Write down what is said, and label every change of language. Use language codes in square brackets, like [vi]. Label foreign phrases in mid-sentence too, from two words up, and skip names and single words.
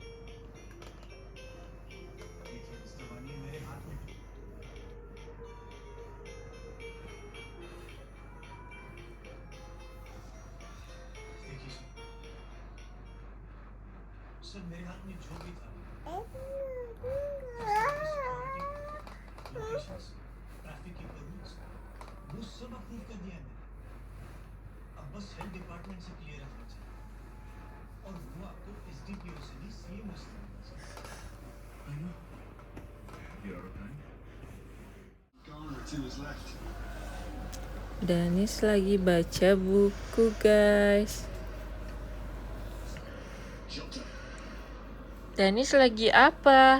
[hi] सर मेरे हाथ में जो भी था ट्रैफिक की परमिट्स वो सब अप्रूव कर दिया मैंने अब बस [en] health department [hi] से क्लियर होना चाहिए और वो आपको एसडीपीओ से भी सीएमओ से [id] Danis lagi baca buku, guys. Danis lagi apa?